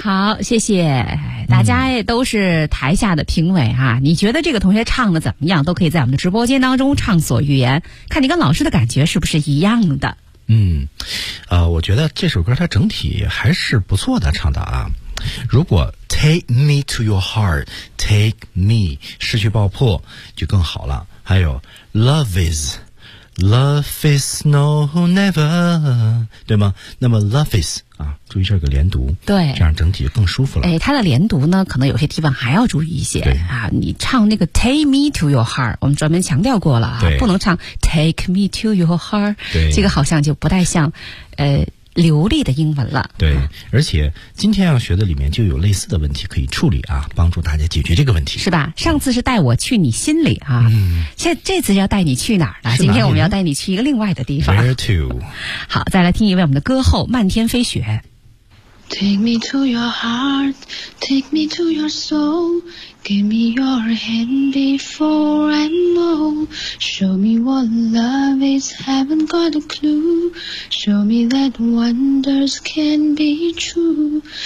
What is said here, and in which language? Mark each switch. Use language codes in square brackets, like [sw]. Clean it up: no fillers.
[zh] 好，谢谢大家，都是台下的评委啊、你觉得这个同学唱的怎么样，都可以在我们的直播间当中畅所欲言，看你跟老师的感觉是不是一样的。我觉得这首歌它整体还是不错的唱的啊，如果 [en] take me to your heart, take me, [zh] 失去爆破就更好了。还有 [en] love is no never, [zh] 对吗？那么 [en] love is, [zh] 啊，注意这个连读，对，这样整体就更舒服了。哎，它的连读呢可能有些地方还要注意一些，对啊，你唱那个 [en] take me to your heart, [zh] 我们专门强调过了啊，对，不能唱 [en] take me to your heart, [zh] 对，这个好像就不太像流利的英文了。对，而且今天要学的里面就有类似的问题可以处理啊，帮助大家解决这个问题，是吧？上次是带我去你心里啊，嗯，现在这次要带你去哪儿呢？今天我们要带你去一个另外的地方。 [en] Where to? [zh] 好，再来听一位我们的歌后漫天飞雪。 [en] Take me to your heart, Take me to your soul, Give me your hand before I know, Show me what love is, Haven't got a clueShow me that wonders can be true.